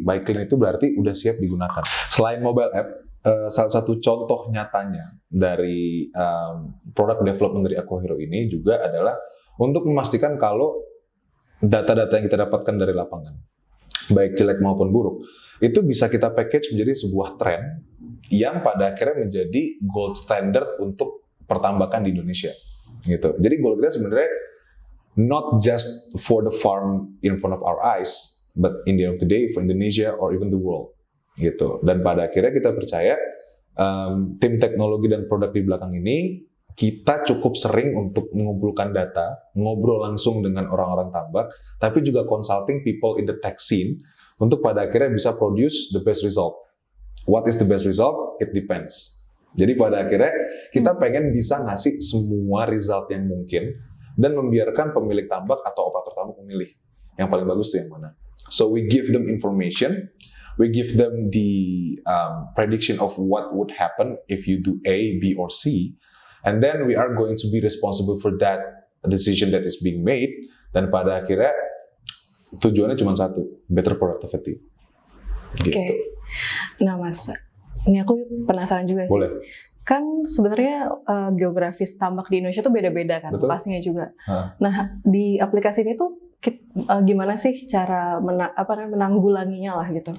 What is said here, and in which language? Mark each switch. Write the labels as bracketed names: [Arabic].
[Indonesian] By clean itu berarti udah siap digunakan. Selain mobile app, salah satu contoh nyatanya dari product development dari Aqua Hero ini juga adalah untuk memastikan kalau data-data yang kita dapatkan dari lapangan, baik jelek maupun buruk, itu bisa kita package menjadi sebuah tren yang pada akhirnya menjadi gold standard untuk pertambakan di Indonesia. Gitu. Jadi goal kita sebenarnya [English] not just for the farm in front of our eyes, but in the end of the day for Indonesia or even the world. [Indonesian] Gitu. Dan pada akhirnya kita percaya tim teknologi dan produk di belakang ini kita cukup sering untuk mengumpulkan data, ngobrol langsung dengan orang-orang tambak, tapi juga [English] consulting people in the tech scene [Indonesian] untuk pada akhirnya bisa [English] produce the best result. What is the best result? It depends. [Indonesian] Jadi pada akhirnya kita pengen bisa ngasih semua result yang mungkin dan membiarkan pemilik tambak atau operator tambak memilih yang paling bagus itu yang mana. [English] So we give them information. We give them the prediction of what would happen if you do A, B, or C, and then we are going to be responsible for that decision that is being made. [Indonesian] Dan pada akhirnya tujuannya cuma satu, [English] better productivity. [Indonesian] Gitu. Nah Mas, ini aku penasaran juga sih. Boleh. kan sebenarnya geografis tambak di Indonesia tuh beda-beda kan, Betul. lokasinya juga. Hah. Nah, di aplikasi ini tuh gimana sih cara menanggulanginya lah gitu?